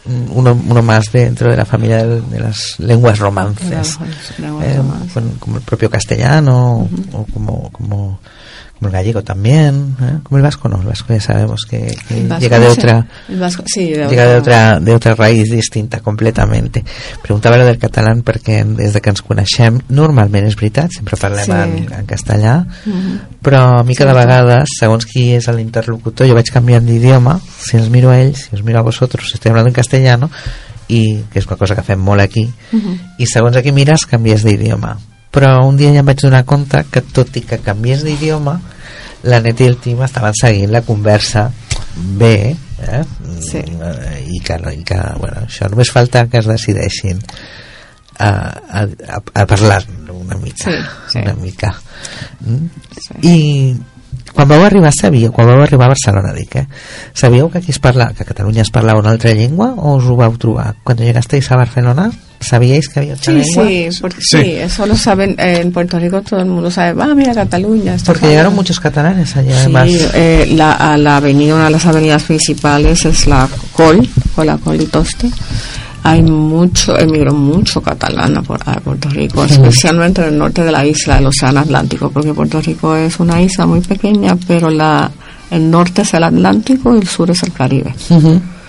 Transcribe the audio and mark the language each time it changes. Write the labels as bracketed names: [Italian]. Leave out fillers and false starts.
[Spanish] Uno más dentro de la familia de las lenguas romances, como el propio castellano, uh-huh. O como el gallego también, como el vasco, no, el vasco ya sabemos que llega de otra, el vasco, sí, de otra raíz distinta completamente. [Catalan] Preguntava lo del catalán perquè des que ens coneixem normalment és veritat, sempre parlem en castellà, uh-huh. Però a mi cada vegada, segons qui és l'interlocutor, jo vaig canviant d'idioma, si els miro a ells, si els miro [Spanish] a vosotros, [Catalan] si estic parlant en castellano, i que és una cosa que fem molt aquí, uh-huh. I segons a qui mires canvies d'idioma. Però un dia ja em vaig donar compte que tot i que canvies d'idioma, la Net i el Tim estaven seguint la conversa bé, sí. I que bueno, això només falta que es decideixin a parlar una mica, sí, sí. Una mica. Sí. I quan vau arribar a Barcelona, dic, sabíeu que aquí es parla, que a Catalunya es parlava una altra llengua, o us ho vau trobar? Quan [Spanish] llegasteis [Catalan] a Barcelona, sabíeu que havia altra llengua? [Spanish] Sí, porque, sí, eso lo saben, en Puerto Rico todo el mundo sabe, mira, Catalunya. Porque llegaron muchos catalanes allí, además. Sí, la avenida, una de las avenidas principales es la Col, o la Col y Toste. Hay mucho, emigró mucho catalán a Puerto Rico, especialmente en el norte de la isla, del Océano Atlántico, porque Puerto Rico es una isla muy pequeña, pero el norte es el Atlántico y el sur es el Caribe. Uh-huh.